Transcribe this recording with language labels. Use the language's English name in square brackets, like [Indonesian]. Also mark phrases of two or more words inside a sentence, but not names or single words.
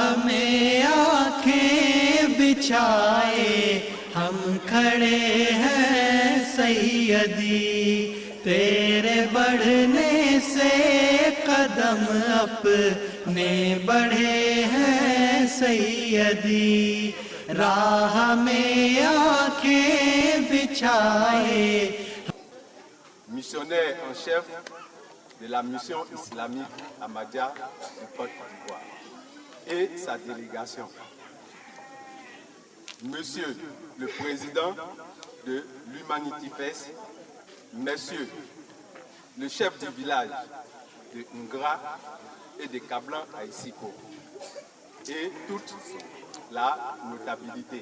[Hindi] में आंखें बिछाए हम खड़े हैं सैयदी तेरे बढ़ने से कदम अपने बढ़े हैं सैयदी राह में आंखें बिछाए [French] missionnaire en chef de la mission islamique Ahmadiyya du Côte d'Ivoire et sa délégation. Monsieur le Président de l'Humanity Fest, Messieurs le chef du village de Ngra et de Kablan à Isiko et toute la notabilité.